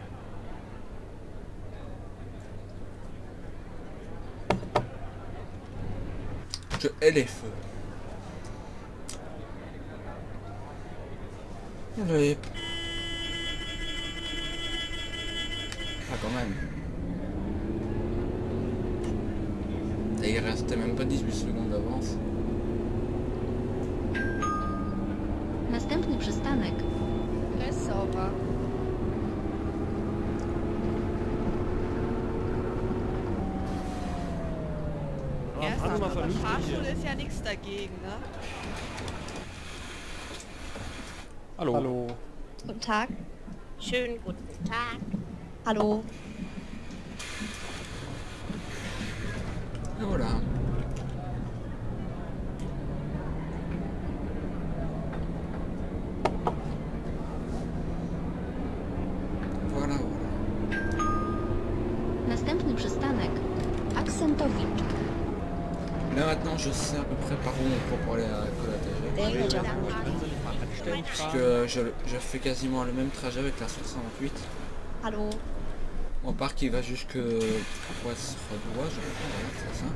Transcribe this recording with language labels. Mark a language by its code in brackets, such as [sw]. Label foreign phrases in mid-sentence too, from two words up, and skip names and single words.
[fr] Je hais les feux. Oui. Ah quand même. Et il restait même pas 18 secondes d'avance. [pl] Następny przystanek Lesowa. [de] Ja, Fahren wir mal aber vernünftig Fahrschule hier. ist ja nichts dagegen, ne? Hallo. Hallo. Guten Tag. Schönen guten Tag. Hallo. [fr] Et voilà. Voilà, voilà. [pl] Następny przystanek Aksentowicz. [fr] Là maintenant je sais à peu près par où on peut pour aller à Colatage. [de] Der Guter. [fr] Parce que je fais quasiment le même trajet avec la 68. [de] Hallo. [fr] Mon parc il va jusque Poissredois, je crois, voilà, c'est ça.